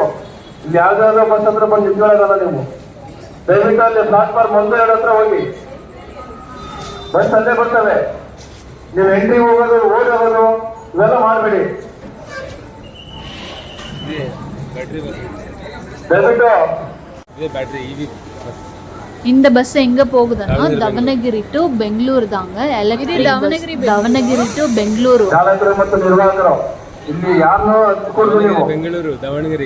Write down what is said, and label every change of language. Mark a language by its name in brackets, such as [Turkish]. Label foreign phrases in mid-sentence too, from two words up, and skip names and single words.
[Kannada] ಇಲ್ಲಿ ಯಾವ್ದಾದ್ರು ಬಸ್ ಹತ್ರ ಬಂದು ನಿಂತ್ಕೊಳ್ಳೋದಲ್ಲ ನೀವು. ದಯವಿಟ್ಟು ಅಲ್ಲಿ ಪ್ಲಾಟ್ಫಾರ್ಮ್ 1, 2 ಹತ್ರ ಹೋಗಿ, ಬಸ್ ಅಲ್ಲೇ ಬರ್ತವೆ. ನೀವು ಎಂಟ್ರಿ ಹೋಗೋದು, ಓಡಿ ಹೋಗೋದು ಇವೆಲ್ಲ ಮಾಡಬೇಡಿ. ದಯವಿಟ್ಟು [Tamil] இந்த பஸ் எங்க போகுதுன்னா தவனகிரி டு பெங்களூர் தாங்க. தவனகிரி டு பெங்களூரு. [Kannada] ಚಾಲಕರು ಮತ್ತು ನಿರ್ವಾಹಕರು ಇಲ್ಲಿ ಯಾರನ್ನೂ ಹಚ್ಚಿಕೊಂಡು ನೀವು ಬೆಂಗಳೂರು ದಾವಣಗೆರೆ